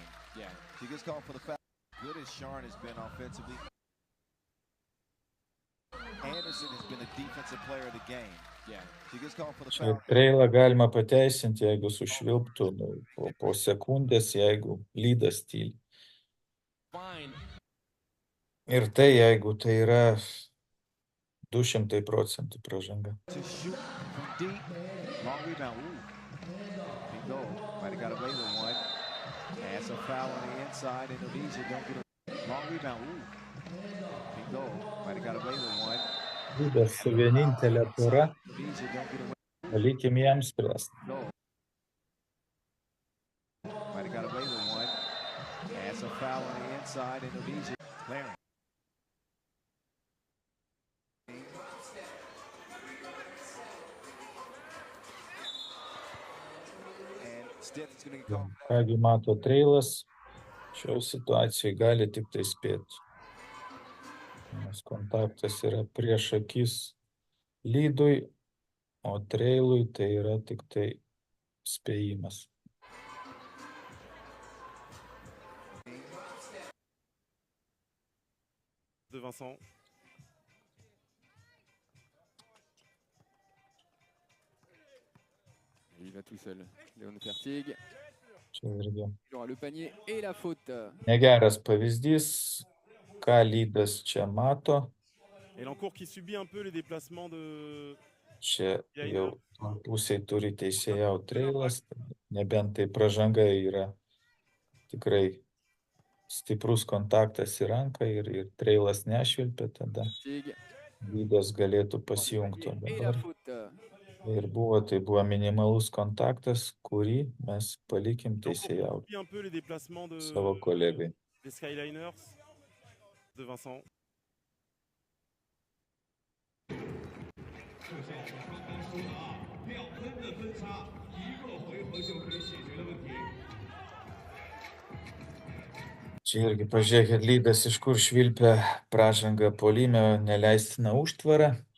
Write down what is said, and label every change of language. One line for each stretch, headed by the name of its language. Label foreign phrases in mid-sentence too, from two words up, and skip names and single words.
English: Yeah. She gets called for the foul. Good as Sharn has been offensively, Anderson has been a defensive player of the game. Yeah. She gets called for the
Lithuanian: Čia
English: foul.
Lithuanian: treilą galima pateisinti, jeigu sušvilptų po sekundės, jeigu lydas tyli.
English: Fine.
Lithuanian: Ir tai, jeigu tai yra 200% pražanga.
English: To shoot from deep. Long rebound. Big goal. Might have got away with one. That's a foul on the inside. Indonesia don't get a long rebound. Big goal. Might have got away with one.
Lithuanian: Lydas su vienintelė pora,
English: Indonesia don't get away
Lithuanian: palikim jam spręsti.
English: with goal. Might have got away with one. That's a foul on the inside. Indonesia clearing.
Lithuanian: Kągi mato treilas, šioje situacijoje gali tik tai spėti. Nes kontaktas yra prieš akis lydui, o treilui tai yra tik tai spėjimas.
French: De Vincent. Il va tout seul. Léon Fertig.
Lithuanian: Čia irgi
French: Il aura le panier et la faute.
Lithuanian: negeras pavyzdys, ką lydas čia mato.
French: Et l'encourt qui subit un peu les déplacements de...
Lithuanian: Čia jau pusėj turi teisėjaut treilas, nebent tai pražanga yra tikrai stiprus kontaktas į ranką ir treilas nešvilpia, tada
French: Fertig.
Lithuanian: lydas galėtų pasijungti.
French: Et la
Lithuanian: Dabar
French: faute.
Lithuanian: ir buvo minimalus kontaktas, kurį mes palikim
French: L'encourt qui
Lithuanian: teisėjaut
French: subit un peu les déplacements de...
Lithuanian: savo kolegai.
French: des Skyliners de Vincent.
Lithuanian: Čia irgi pažiūrėkit, lydas iš kur švilpia pražanga puolime, neleistina užtvara.